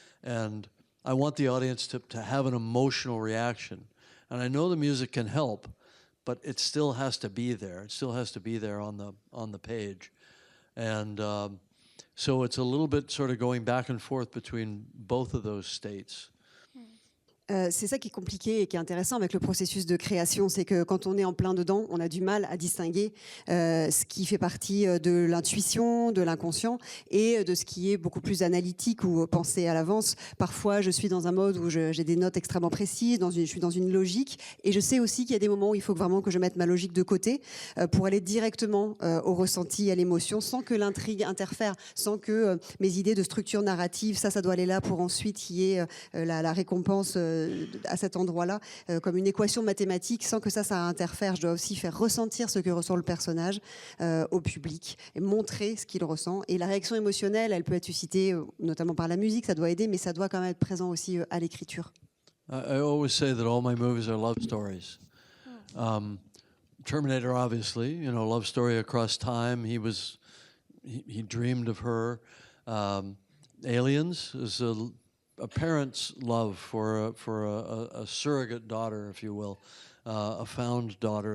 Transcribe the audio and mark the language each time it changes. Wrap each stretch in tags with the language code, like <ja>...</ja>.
<en>And I want the audience to have an emotional reaction. And I know the music can help, but it still has to be there. It still has to be there on the page. And so it's a little bit sort of going back and forth between both of those states.</en> <fr>C'est ça qui est compliqué et qui est intéressant avec le processus de création, c'est que quand on est en plein dedans, on a du mal à distinguer ce qui fait partie de l'intuition, de l'inconscient et de ce qui est beaucoup plus analytique ou pensé à l'avance. Parfois, je suis dans un mode où j'ai des notes extrêmement précises, je suis dans une logique, et je sais aussi qu'il y a des moments où il faut vraiment que je mette ma logique de côté pour aller directement au ressenti, à l'émotion, sans que l'intrigue interfère, sans que mes idées de structure narrative, ça doit aller là pour ensuite qu'il y ait la récompense à cet endroit-là, comme une équation mathématique, sans que ça interfère. Je dois aussi faire ressentir ce que ressent le personnage au public, et montrer ce qu'il ressent. Et la réaction émotionnelle, elle peut être suscitée notamment par la musique, ça doit aider, mais ça doit quand même être présent aussi à l'écriture.</fr> <en>I always say that all my movies are love stories. Terminator, obviously, love story across time. He dreamed of her. Aliens is a parent's love for a surrogate daughter, if you will, a found daughter.</en>